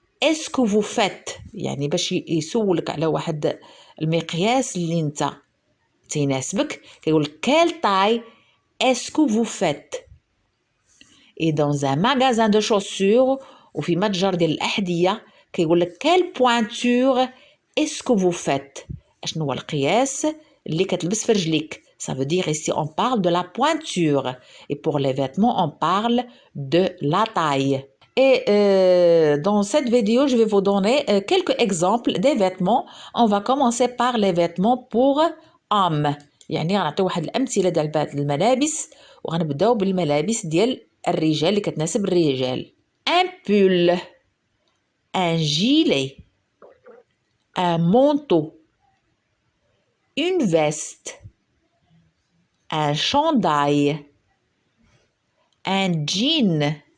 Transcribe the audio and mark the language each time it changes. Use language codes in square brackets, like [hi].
[fr] est-ce que vous faites [ar] يعني باش يسولك على واحد المقياس اللي انت تيناسبك كيقول [fr] quelle taille est-ce que vous faites. et dans un magasin de chaussures [ar] وفي متجر ديال الأحذية كيقول لك [fr] quelle pointure est-ce que vous faites. [ar] اشنو هو القياس اللي كتلبس في رجليك. [fr] Ça veut dire ici on parle de la pointure et pour les vêtements on parle de la taille. Et dans cette vidéo, je vais vous donner quelques exemples des vêtements. On va commencer par les vêtements pour hommes. [ar] يعني غنعطيو واحد الأمثلة ديال الملابس وغنبداو بالملابس ديال الرجال اللي كتناسب الرجال. [fr] Un pull, un gilet, un manteau, une veste, un chandail, un jean,